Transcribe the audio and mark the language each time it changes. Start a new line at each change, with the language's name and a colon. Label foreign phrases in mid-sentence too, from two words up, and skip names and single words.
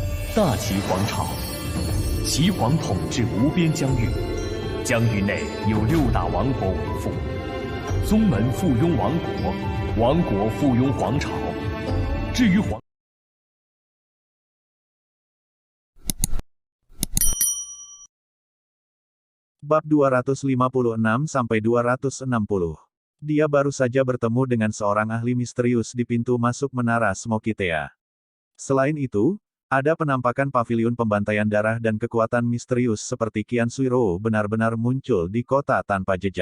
Chinese: 大齐皇朝，齐皇统治无边疆域，疆域内有6大王国为父，宗门附庸王国，王国附庸皇朝。至于皇。
Indonesian: Bab 256-260. Dia baru saja bertemu dengan seorang ahli misterius di pintu masuk menara Smoky Tea. Selain itu, ada penampakan paviliun pembantaian darah dan kekuatan misterius seperti Qian Suiro benar-benar muncul di kota tanpa jejak.